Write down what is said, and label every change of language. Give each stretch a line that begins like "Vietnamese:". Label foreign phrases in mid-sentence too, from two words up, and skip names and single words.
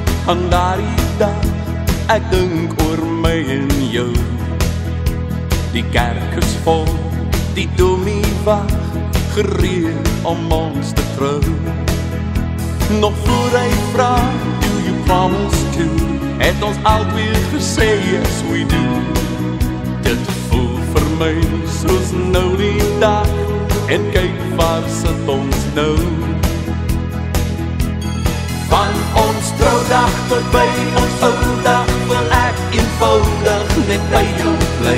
Afrikaans: van daardie dag, ek dink oor my en jou. Die kerk is vol, die dominee wag, gereed om ons te trou. Nog voor hy vraag,
English: do you promise to,
Afrikaans: het ons alweer gesê,
English: yes we do.
Afrikaans: Dit voel vir my soos nou die dag, en kyk waar sit ons nou. Van ons trouwdag tot by ons oudag, wil ek eenvoudig net by jou bly.